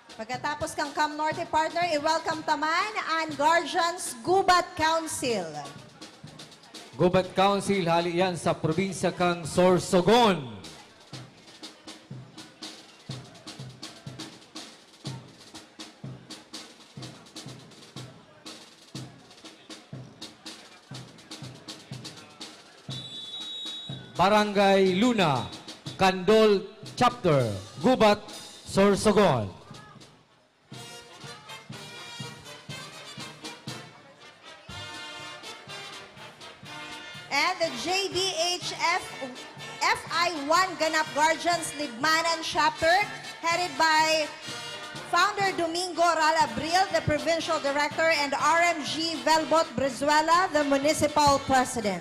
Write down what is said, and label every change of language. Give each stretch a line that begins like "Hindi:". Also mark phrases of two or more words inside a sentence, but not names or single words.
Bikol: Pagkatapos kang Cam Norte partner, i-welcome taman ang Guardians Gubat Council. Gubat Council, hali yan sa probinsya kang Sorsogon. Barangay Luna, Candol Chapter, Gubat, Sorsogon.
English: And the JBHF FI1 Ganap Guardians Libmanan Chapter, headed by Founder Domingo Ralabril, the Provincial Director, and RMG Velbot Brizuela, the Municipal President.